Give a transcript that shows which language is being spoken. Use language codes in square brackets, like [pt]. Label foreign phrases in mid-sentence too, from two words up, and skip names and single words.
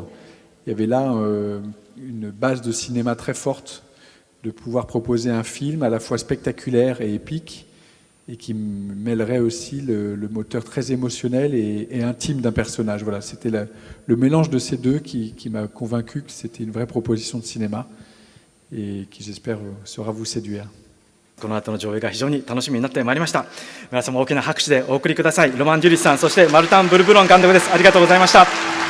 [fr] Il y avait là une base de cinéma très forte, de pouvoir proposer un film à la fois spectaculaire et épique, et qui mêlerait aussi le moteur très émotionnel et intime d'un personnage. Voilà, c'était le mélange de ces deux qui m'a convaincu que c'était une vraie proposition de cinéma, et qui, j'espère, saura vous séduire. [ja] この後の上映が非常に楽しみになってまいりました。皆様大きな拍手でお送りください。ロマン・デュリスさん、そしてマルタン・ブルブロン監督です。ありがとうございました。